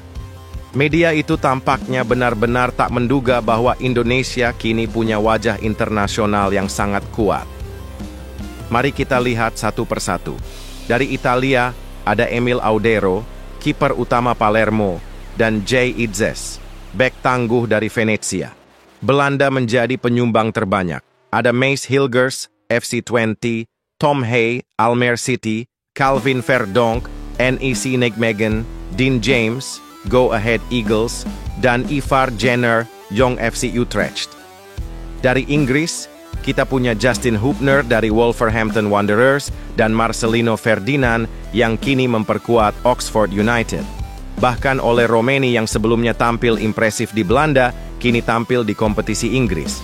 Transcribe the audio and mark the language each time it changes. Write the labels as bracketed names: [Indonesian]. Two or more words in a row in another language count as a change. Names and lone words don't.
[Indonesian] Media itu tampaknya benar-benar tak menduga bahwa Indonesia kini punya wajah internasional yang sangat kuat. Mari kita lihat satu persatu. Dari Italia, ada Emil Audero, kiper utama Palermo, dan Jay Itzes. bek tangguh dari Venezia. Belanda menjadi penyumbang terbanyak. Ada Mace Hilgers, FC20, Tom Hay, Almere City, Calvin Verdonk, NEC Nijmegen, Dean James, Go Ahead Eagles, dan Ivar Jenner, Young FC Utrecht. Dari Inggris, kita punya Justin Hubner dari Wolverhampton Wanderers dan Marcelino Ferdinand yang kini memperkuat Oxford United. Bahkan Ole Romeni yang sebelumnya tampil impresif di Belanda, kini tampil di kompetisi Inggris.